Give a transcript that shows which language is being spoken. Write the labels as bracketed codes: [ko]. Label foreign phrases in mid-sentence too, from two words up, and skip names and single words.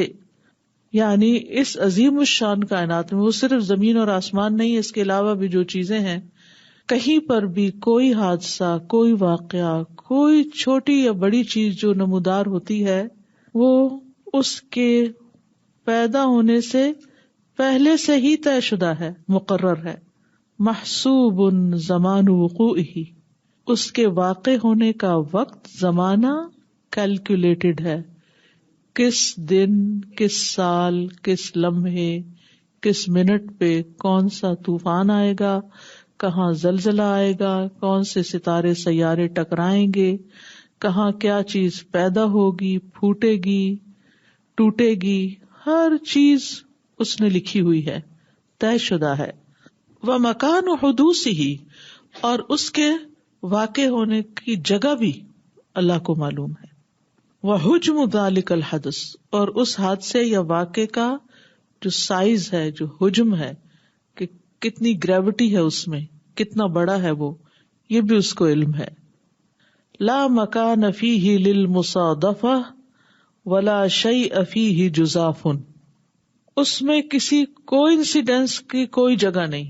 [ur] یعنی اس عظیم الشان کائنات میں وہ صرف زمین اور آسمان نہیں، اس کے علاوہ بھی جو چیزیں ہیں، کہیں پر بھی کوئی حادثہ، کوئی واقعہ، کوئی چھوٹی یا بڑی چیز جو نمودار ہوتی ہے وہ اس کے پیدا ہونے سے پہلے سے ہی طے شدہ ہے، مقرر ہے. [ar] محسوب زمان وقوعہ، [ur] اس کے واقع ہونے کا وقت، زمانہ کیلکولیٹڈ ہے. کس دن، کس سال، کس لمحے، کس منٹ پہ کون سا طوفان آئے گا، کہاں زلزلہ آئے گا، کون سے ستارے سیارے ٹکرائیں گے، کہاں کیا چیز پیدا ہوگی، پھوٹے گی، ٹوٹے گی، ہر چیز اس نے لکھی ہوئی ہے، طے شدہ ہے. [ar] ومکان حدوثہ، [ur] اور اس کے واقع ہونے کی جگہ بھی اللہ کو معلوم ہے. [ar] وحجم ذلک الحدث، [ur] اور اس حادثے یا واقع کا جو سائز ہے، جو حجم ہے، کہ کتنی گریوٹی ہے اس میں، کتنا بڑا ہے وہ، یہ بھی اس کو علم ہے. [ar] لا مکان فیہ للمصادفہ ولا شیء فیہ جزاف، [ur] اس میں کسی کوئنسیڈنس کی کوئی جگہ نہیں.